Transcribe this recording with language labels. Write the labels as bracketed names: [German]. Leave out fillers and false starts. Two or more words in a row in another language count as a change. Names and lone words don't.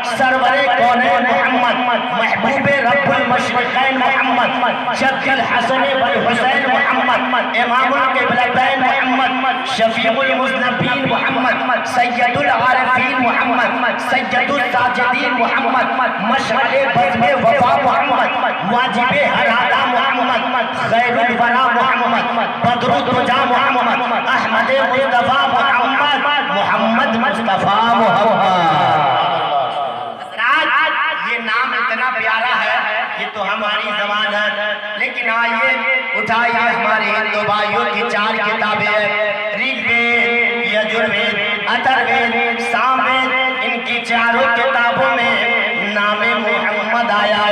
[Hindi] सरवरे कौनैन मोहम्मद, महबूबे रब्बुल मशरिक़ैन मोहम्मद, जद्दुल हसन वल हुसैन मोहम्मद, इमामुल क़िबलतैन मोहम्मद, शफीउल मुज़नबीन मोहम्मद, सय्यदुल आरिफीन मोहम्मद, सय्यदुल साजिदीन मोहम्मद, मशअले बज़्म वफ़ा मोहम्मद, वाजिबे हरादा मोहम्मद, खैरुल वरा मोहम्मद, बदरुद्दुजा मोहम्मद, अहमद मुस्तफा मोहम्मद, मोहम्मद मुस्तफा मोहम्मद। ये नाम इतना प्यारा है, ये तो हमारी ज़बान है, लेकिन आइए उठाइए हमारे हिंदू भाइयों की चार किताबें, ऋग्वेद, यजुर्वेद, अथर्ववेद, सामवेद, इनकी चारों किताबों में नामे मोहम्मद आया है।